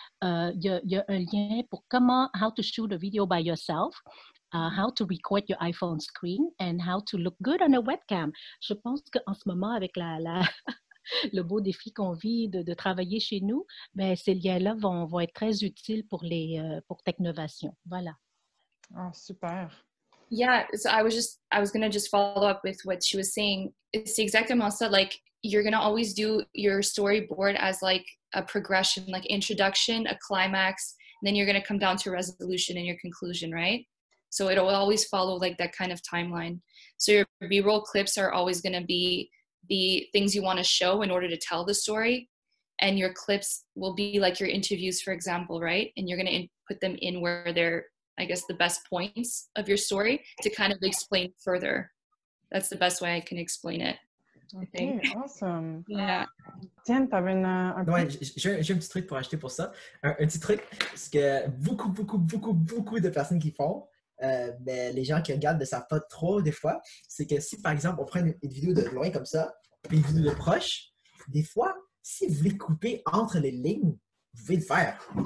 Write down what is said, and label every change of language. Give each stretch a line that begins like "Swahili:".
French: Il y a un lien pour
English: how to shoot a video by yourself, how to record your iPhone screen, and how to look good on a webcam.
French: Je pense qu'en ce moment, avec le beau défi qu'on vit de travailler chez nous, ben, ces liens-là vont être très utiles pour Technovation. Voilà. Ah, super.
English: Yeah, so I was gonna just follow up with what she was saying. It's
French: exactement ça,
English: like you're gonna always do your storyboard as like a progression, like introduction, a climax, and then you're gonna come down to resolution and your conclusion, right? So it'll always follow like that kind of timeline. So your B-roll clips are always gonna be the things you want to show in order to tell the story, and your clips will be like your interviews, for example, right? And you're gonna put them in where they're, I guess, the best points of your story to kind of explain further. That's the best way I can explain it. OK, awesome. Yeah.
French: Tiens, tu avais un... Ouais, j'ai un petit truc pour acheter pour ça. Un petit truc, c'est que beaucoup de personnes qui font, mais les gens qui regardent ne savent pas trop des fois, c'est que si, par exemple, on prend une vidéo de loin comme ça, puis une vidéo de proche, des fois, si vous voulez couper entre les lignes, vous pouvez le faire.